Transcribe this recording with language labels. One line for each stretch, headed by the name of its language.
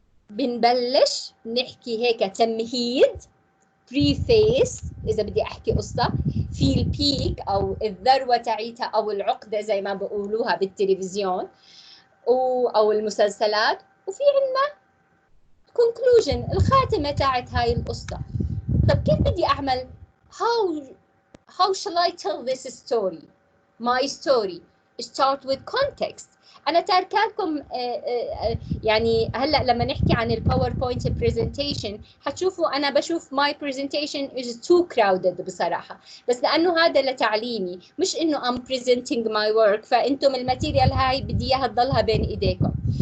Arabic: بنبلش نحكي هيك تمهيد preface إذا بدي أحكي قصة في البيك أو الذروة تاعيتها أو العقدة زي ما بقولوها بالتلفزيون أو المسلسلات، وفي عنا conclusion الخاتمة تاعت هاي القصة. طب كيف بدي أعمل
English: how shall I tell this story? My story start with context.
Arabic: أنا تاركالكم يعني هلأ لما نحكي عن الباوربوينت presentation حتشوفوا أنا بشوف
English: my presentation is too crowded
Arabic: بصراحة، بس لأنه هذا لتعليمي مش إنه
English: I'm presenting my work،
Arabic: فأنتم الماتيريال هاي بدي إياها تضلها بين إيديكم.